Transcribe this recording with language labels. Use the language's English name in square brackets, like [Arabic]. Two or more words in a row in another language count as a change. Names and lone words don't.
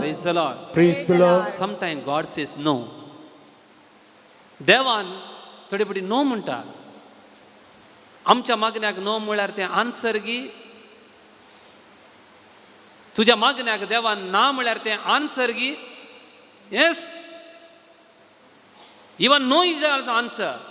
[English] Praise the Lord. Praise the Lord. Sometimes God says no. [Konkani] देवान थोडी बडी नो म्हणटा. आमच्या मागण्याक नो म्हळ्यार तें आन्सर गी. तुज्या मागण्याक देवान ना म्हळ्यार तें आन्सर गी. [English] Yes. Even no is also answer.